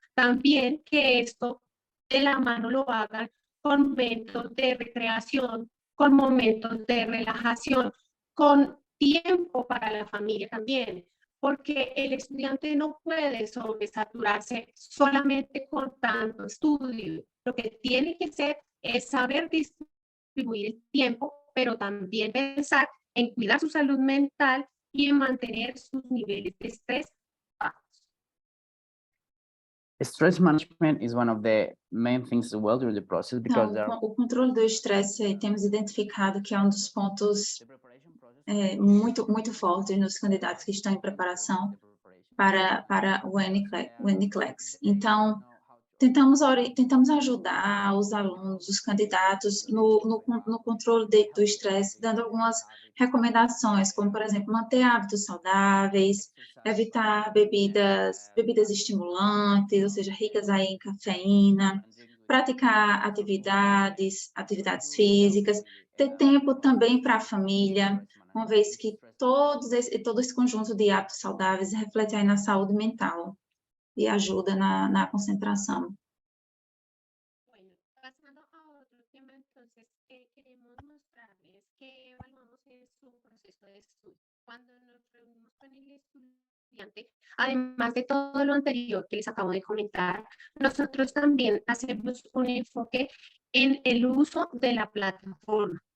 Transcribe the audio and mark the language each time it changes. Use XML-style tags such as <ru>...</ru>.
<es>También que esto de la mano lo hagan con momentos de recreación, con momentos de relajación, con tiempo para la familia también, porque el estudiante no puede sobresaturarse solamente con tanto estudio. Lo que tiene que hacer es saber distribuir el tiempo, pero también pensar en cuidar su salud mental y en mantener sus niveles de estrés bajos.</es> <en>Stress management is one of the main things as well during the process because</en> <pt>Então, o controle do estresse, temos identificado que é um dos pontos</pt> <en>the preparation process</en> <pt>muito fortes nos candidatos que estão em preparação para o NCLEX. Então, tentamos ajudar os alunos, os candidatos no controle do estresse, dando algumas recomendações, como, por exemplo, manter hábitos saudáveis, evitar bebidas estimulantes, ou seja, ricas aí em cafeína, praticar atividades físicas, ter tempo também para a família, uma vez que todo esse conjunto de hábitos saudáveis reflete aí na saúde mental e ajuda na concentração.</pt> <es>Bueno, pasando a otro tema, entonces, queremos mostrarles que evaluamos su proceso de estudio. Cuando nos reunimos con el estudiante, además de todo lo anterior que les acabo de comentar, nosotros también hacemos un enfoque en el uso de la plataforma.</es>